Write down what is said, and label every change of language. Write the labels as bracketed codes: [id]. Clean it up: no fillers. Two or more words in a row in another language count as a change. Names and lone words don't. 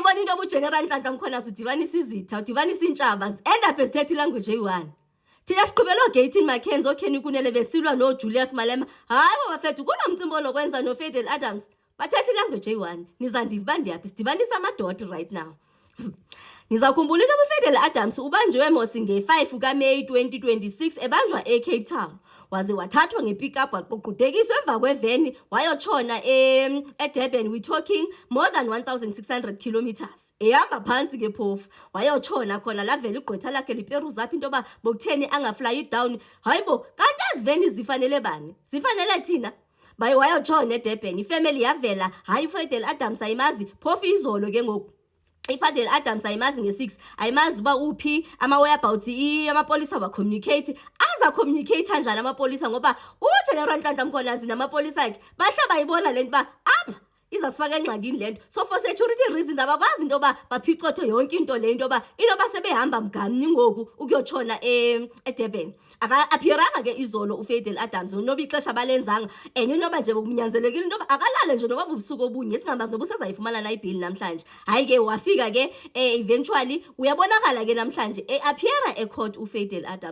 [xh] into obuGeneral Nhlanhla Mkhwanazi udibanisa izitha, udibanisa intshaba, [en] end up [xh] ezithetha ilanguage eyi-1. Thina siqhubela oGayton Mackenzie, oKenny Kunene besilwa noJulius Malema. Hayi bo bafethu, kunomcimbi onokwenza noFadel Adams. Bathetha ilanguage eyi-1. Nizandiva ndiyaphi? Sidibanisa amadoda [en] right now. [xh] Nizakhumbula into uFadel Adams ubanjiwe mos nge-5 kaMeyi 2026 ebanjwa eCape Town. Waze wathathwa ngepickup waqhuqhudekiswa emva kweveni wayotshona eDurban. [en] We talking more than 1600 kilometers. [xh] Ehamba phansi ngephofu wayotshona khona lavela igqwetha lakhe liperuza apha into yoba bokutheni angafly down. Hayibo, kanti aziveni zifanele bani? Zifanele thina. Baye wayotshona eDurban, ifamily yavela. Hayi uFadel Adams ayimazi phofu izolo ke ngoku. iFadel Adams ayimazi nge6 ayimazi uba uphi ama-whereabouts amapolisa ba-communicate. Aza communicate kanjani amapolisa ngoba uGeneral Nhlanhla Mkhwanazi namapolisa akhe bahle bayibona lento ba apha izasifaka engxakini lento. So [en] for security reasons [xh] abakwazi into yoba baphicothe yonke into le into yoba inoba sebehamba mgani ngoku ukuyotshona eDurban. Appearanga ke izolo uFadel Adams noba ixesha balenzanga enye inoba nje bokunyanzelekile into yoba akalale nje noba bubusuku obunye singambazi noba usazayifumana na ibhili namhlanje. Hayi ke wafika ke eventually uyabonakala ke namhlanje appeara ecourt uFadel Adams.